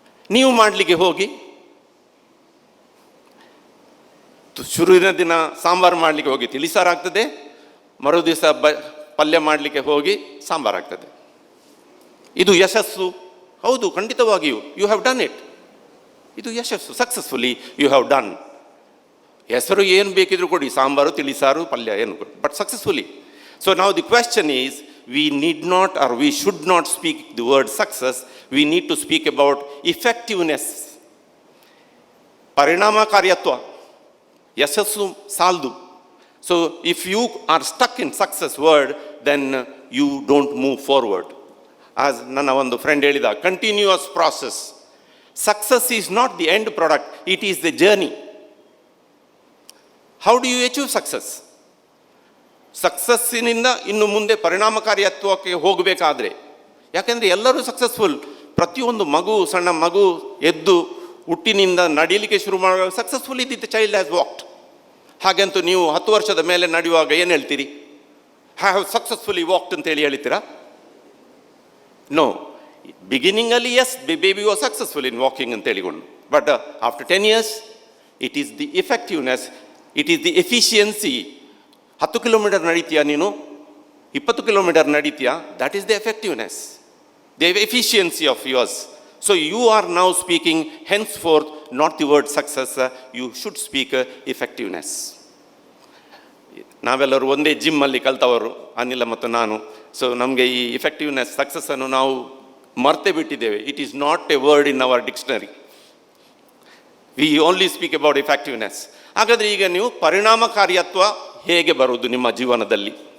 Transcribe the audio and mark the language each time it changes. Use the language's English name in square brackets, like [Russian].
[Kannada] ನೀವು ಮಾಡಲಿಕ್ಕೆ ಹೋಗಿ ಶುರುವಿನ ದಿನ ಸಾಂಬಾರು ಮಾಡಲಿಕ್ಕೆ ಹೋಗಿ ತಿಳಿಸಾರು ಆಗ್ತದೆ, ಮರು ದಿವಸ ಪಲ್ಯ ಮಾಡಲಿಕ್ಕೆ ಹೋಗಿ ಸಾಂಬಾರು ಆಗ್ತದೆ. ಇದು ಯಶಸ್ಸು? ಹೌದು, ಖಂಡಿತವಾಗಿಯೂ. [English] You have done it. [Kannada] ಇದು ಯಶಸ್ಸು. [English] Successfully you have done. [Kannada] ಹೆಸರು ಏನು ಬೇಕಿದ್ರು ಕೊಡಿ, ಸಾಂಬಾರು ತಿಳಿಸಾರು ಪಲ್ಯ ಏನು ಕೊಡಿ, ಬಟ್ ಸಕ್ಸಸ್ಫುಲಿ. [English] So ನಾವು the question is, we need not or we should not speak the word success, we need to speak about effectiveness. ಪರಿಣಾಮಕಾರಿತ್ವ. [Kannada] ಯಶಸ್ಸು ಸಾಲದು. [English] So if you are stuck in success word, then you don't move forward. [Kannada] As ನನ್ನ ಒಂದು friend ಹೇಳಿದ, continuous process. [English] Success is not the end product, it is the journey. How do you achieve success? [Kannada] ಸಕ್ಸಸ್ಸಿನಿಂದ ಇನ್ನು ಮುಂದೆ ಪರಿಣಾಮಕಾರಿತ್ವಕ್ಕೆ ಹೋಗಬೇಕಾದ್ರೆ, ಯಾಕೆಂದರೆ ಎಲ್ಲರೂ successful. ಪ್ರತಿಯೊಂದು ಮಗು, ಸಣ್ಣ ಮಗು ಎದ್ದು ಹುಟ್ಟಿನಿಂದ ನಡೀಲಿಕ್ಕೆ ಶುರು ಮಾಡುವಾಗ successful [English] The child has walked. [Kannada] ಹಾಗಂತೂ ನೀವು 10 ವರ್ಷದ ಮೇಲೆ ನಡೆಯುವಾಗ ಏನು ಹೇಳ್ತೀರಿ? [English] have successfully walked [Kannada] ಅಂತೇಳಿ ಹೇಳ್ತೀರಾ? No. [English] ಬಿಗಿನಿಂಗಲ್ಲಿ yes, baby was successful in walking [Kannada] ಅಂತ ಹೇಳಿಕೊಂಡು, [English] But after 10 years it is the effectiveness, it is the efficiency. [Kannada] 10 kilometre ನಡೀತೀಯಾ ನೀನು, 20 kilometre ನಡೀತೀಯಾ, [English] That is the effectiveness, the efficiency of yours. So you are now speaking henceforth not the word success, you should speak effectiveness. [Kannada] ನಾವೆಲ್ಲರೂ ಒಂದೇ ಜಿಮ್ಮಲ್ಲಿ ಕಲ್ತವರು, ಅನಿಲ ಮತ್ತು ನಾನು. So ನಮಗೆ ಈ effectiveness, ಸಕ್ಸಸ್ಸನ್ನು ನಾವು ಮರ್ತೇ ಬಿಟ್ಟಿದ್ದೇವೆ. [English] It is not a word in our dictionary. We only speak about effectiveness. [Kannada] ಹಾಗಾದರೆ ಈಗ ನೀವು ಪರಿಣಾಮಕಾರಿತ್ವ ಹೇಗೆ ಬರುವುದು ನಿಮ್ಮ ಜೀವನದಲ್ಲಿ?